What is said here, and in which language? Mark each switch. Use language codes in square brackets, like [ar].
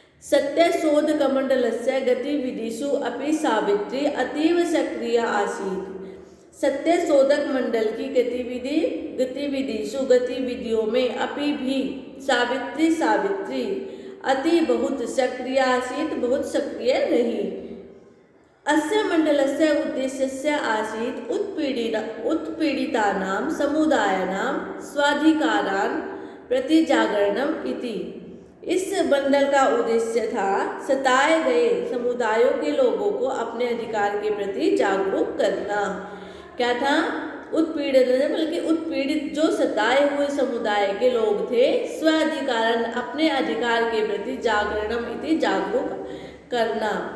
[sa] सत्यशोध कमंडलस्य गतिविधिषु अपि सावित्री अतीव सक्रिय आसीत्। [hi] सत्यशोधक मंडल की गतिविधियों में अपि भी सावित्री अति बहुत सक्रिय आसीत्, बहुत सक्रिय रही। [sa] अस्य मंडलस्य उद्देश्यस्य आसीत् उत्पीड़ितानां समुदायानां स्वाधिकारान् प्रति जागरणम् इति। [hi] इस मंडल का उद्देश्य था सताए गए समुदायों के लोगों को अपने अधिकार के प्रति जागरूक करना। क्या था? उत्पीड़न, बल्कि उत्पीड़ित जो सताए हुए समुदाय के लोग थे, स्वाधिकारण अपने अधिकार के प्रति [sa] जागरणम इति [hi] जागरूक करना।